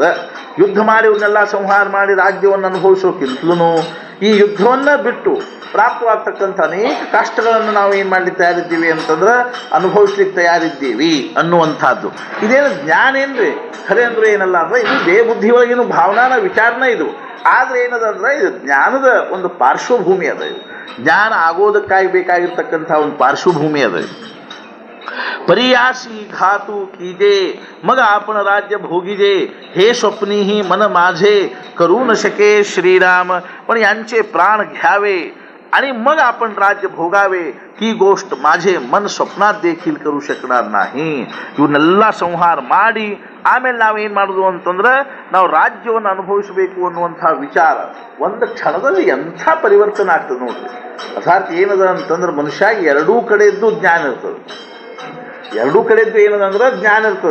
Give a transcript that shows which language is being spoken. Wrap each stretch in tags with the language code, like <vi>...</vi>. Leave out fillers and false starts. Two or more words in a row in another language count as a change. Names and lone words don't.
<kn>ಯುದ್ಧ ಮಾಡಿ ಇವನ್ನೆಲ್ಲ ಸಂಹಾರ ಮಾಡಿ ರಾಜ್ಯವನ್ನು ಅನುಭವಿಸೋಕ್ಕಿಂತಲೂ ಈ ಯುದ್ಧವನ್ನು ಬಿಟ್ಟು ಪ್ರಾಪ್ತವಾಗ್ತಕ್ಕಂಥ ಅನೇಕ ಕಷ್ಟಗಳನ್ನು ನಾವು ಏನು ಮಾಡ್ಲಿಕ್ಕೆ ತಯಾರಿದ್ದೀವಿ ಅಂತಂದ್ರೆ ಅನುಭವಿಸ್ಲಿಕ್ಕೆ ತಯಾರಿದ್ದೀವಿ ಅನ್ನುವಂಥದ್ದು. ಇದೇನು ಜ್ಞಾನ ಏನ್ರಿ ಖರೆ ಅಂದ್ರೆ ಏನಲ್ಲ ಅಂದ್ರೆ ಇದು ದೇಹ ಬುದ್ಧಿ ಒಳಗೇನು ಭಾವನಾನ ವಿಚಾರನ ಇದು. ಆದರೆ ಏನದಂದ್ರೆ ಇದು ಜ್ಞಾನದ ಒಂದು ಪಾರ್ಶ್ವಭೂಮಿ ಅದ. ಇದು ಜ್ಞಾನ ಆಗೋದಕ್ಕಾಗಿ ಬೇಕಾಗಿರ್ತಕ್ಕಂಥ ಒಂದು ಪಾರ್ಶ್ವಭೂಮಿ ಅದ.</kn> <mr>परियासी घातू कीजे मग आपण राज्य भोगीजे हे स्वप्नीही मन माझे करू न शके श्रीराम. पण यांचे प्राण घ्यावे आणि मग आपण राज्य भोगावे ही गोष्ट माझे मन स्वप्नात देखील करू शकणार नाही.</mr> <kn>ಇವನ್ನೆಲ್ಲ ಸಂಹಾರ ಮಾಡಿ ಆಮೇಲೆ ನಾವೇನು ಮಾಡೋದು ಅಂತಂದ್ರೆ ನಾವು ರಾಜ್ಯವನ್ನು ಅನುಭವಿಸಬೇಕು ಅನ್ನುವಂಥ ವಿಚಾರ ಒಂದು ಕ್ಷಣದಲ್ಲಿ ಎಂಥ ಪರಿವರ್ತನೆ ಆಗ್ತದೆ ನೋಡ್ರಿ. ಅರ್ಥಾತ್ ಏನದ ಅಂತಂದ್ರೆ ಮನುಷ್ಯಾಗಿ ಎರಡೂ ಕಡೆಯದ್ದು ಜ್ಞಾನ ಇರ್ತದೆ. ಎರಡೂ ಕಡೆದ್ದು ಏನದಂದ್ರೆ ಜ್ಞಾನ ಇರ್ತದೆ.</kn>